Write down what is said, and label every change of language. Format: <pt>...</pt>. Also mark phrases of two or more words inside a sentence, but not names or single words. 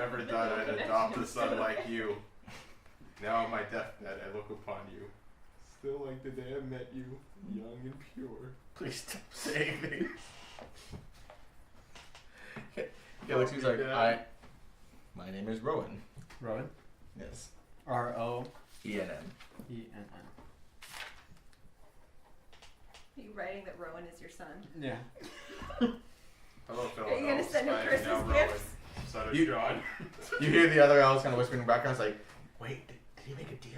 <en>never thought I'd adopt a son like you. Now on my deathbed, I look upon you. Still like the day I met you, young and pure. Please stop saying things. Yeah, like she's like, my name is Rowan. Rowan. Yes. R-O-E-N-N. Are you writing that Rowan is your son? Yeah. Hello, fellow Are you gonna elves. send him I am Christmas now Rowan, gifts? son of You- John. You hear the other elves kind of whispering in the background. It's like, wait, did he make a deal?</en>